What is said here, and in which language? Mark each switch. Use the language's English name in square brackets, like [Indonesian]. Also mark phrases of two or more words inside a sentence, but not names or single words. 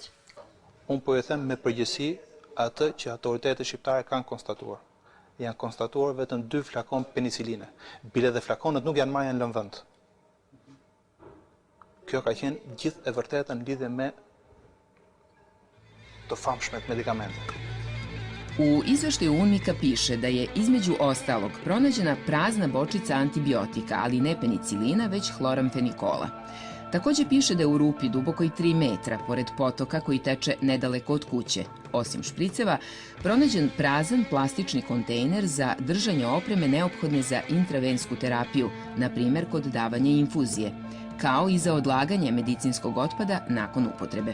[Albanian] Unë po e them me përgjësi atë që autoritetet shqiptare kanë konstatuar. Janë konstatuar vetëm 2 flakon peniciline. Bile dhe flakonet nuk janë marrë në lënë vend. Kjo ka qenë gjithë e vërtetën lidhje me të famshmet medikamente. [Serbian] U izveštaju UNMIK-a piše da je između ostalog pronađena prazna bočica antibiotika, ali ne penicilina, već hloramfenikola. Takođe piše da je u rupi dubokoj 3 metra, pored potoka koji teče nedaleko od kuće, osim špriceva, pronađen prazan plastični kontejner za držanje opreme neophodne za intravensku terapiju, na primjer kod davanja infuzije, kao I za odlaganje medicinskog otpada nakon upotrebe.